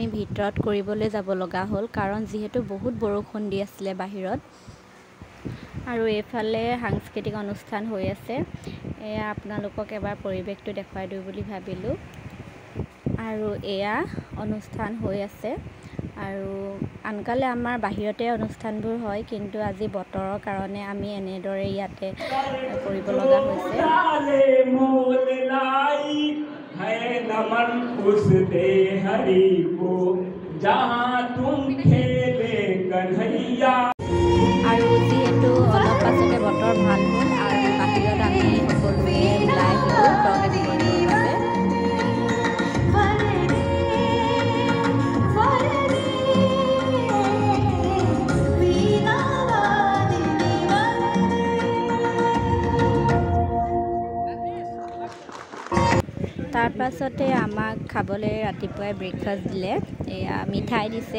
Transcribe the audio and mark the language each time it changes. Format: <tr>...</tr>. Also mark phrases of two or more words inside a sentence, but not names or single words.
<as>ভিতৰত কৰিবলৈ যাব লগা হ'ল কাৰণ যিহেতু বহুত বৰষুণ দি আছিল বাহিৰত আৰু এফালে সাংস্কৃতিক অনুষ্ঠান হৈ আছে এয়া আপোনালোকক এবাৰ পৰিবেশটো দেখাই দিও বুলি ভাবিলো আৰু এয়া অনুষ্ঠান হৈ আছে আৰু আনকালে আমাৰ বাহিৰতে অনুষ্ঠানবোৰ হয় কিন্তু আজি বতৰৰ কাৰণে আমি এনেদৰে ইয়াতে কৰিব লগা হৈছে</as> <hi>नमन उस दे हरि को जहां तुम खेले कन्हैया</hi> <as>আৰু যেহেতু অলপ পাছতে বতৰ ভাল হ'ল আৰু বাহিৰত আমি সকলোৱে ওলাই গ'লো প্ৰগ্ৰেম কৰিবৰ বাবে তাৰ পাছতে আমাক খাবলৈ ৰাতিপুৱাই ব্ৰেকফাষ্ট দিলে এয়া মিঠাই দিছে</as>